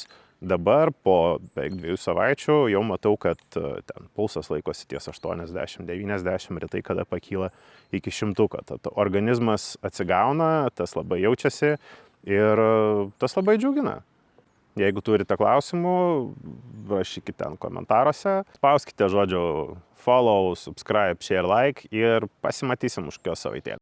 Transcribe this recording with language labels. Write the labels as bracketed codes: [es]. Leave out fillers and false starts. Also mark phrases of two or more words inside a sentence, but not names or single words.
[lt] Dabar po beveik 2 savaičių jau matau, kad ten pulsas laikosi ties 80-90, rytai kada pakyla iki 100. Tad organizmas atsigauna, tas labai jaučiasi ir tas labai džiugina. Jeigu turite klausimų, rašykite ten komentaruose, spauskite žodžiu [en] follow, subscribe, share, like [lt] ir pasimatysim už kokios savaitėlės.